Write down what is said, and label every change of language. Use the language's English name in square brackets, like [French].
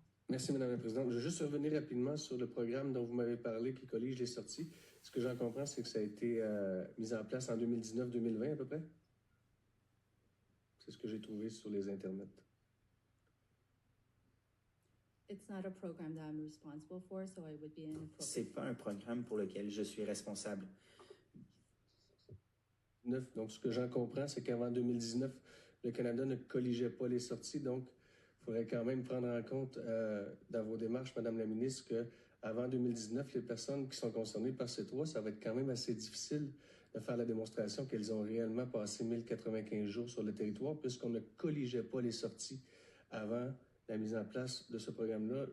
[French] Merci, Mme la Présidente. Je veux juste revenir rapidement sur le programme dont vous m'avez parlé, qui collige les sorties. Ce que j'en comprends, c'est que ça a été mis en place en 2019-2020 à peu près? C'est ce que j'ai trouvé sur les internets. [English] It's not a program that I'm responsible for, so I would be inappropriate. [French] C'est pas un programme pour lequel je suis responsable. Donc, ce que j'en comprends, c'est qu'avant 2019, le Canada ne colligeait pas les sorties. Donc, il faudrait quand même prendre en compte dans vos démarches, Madame la ministre, qu'avant 2019, les personnes qui sont concernées par ces trois, ça va être quand même assez difficile de faire la démonstration qu'elles ont réellement passé 1095 jours sur le territoire, puisqu'on ne colligeait pas les sorties avant la mise en place de ce programme-là.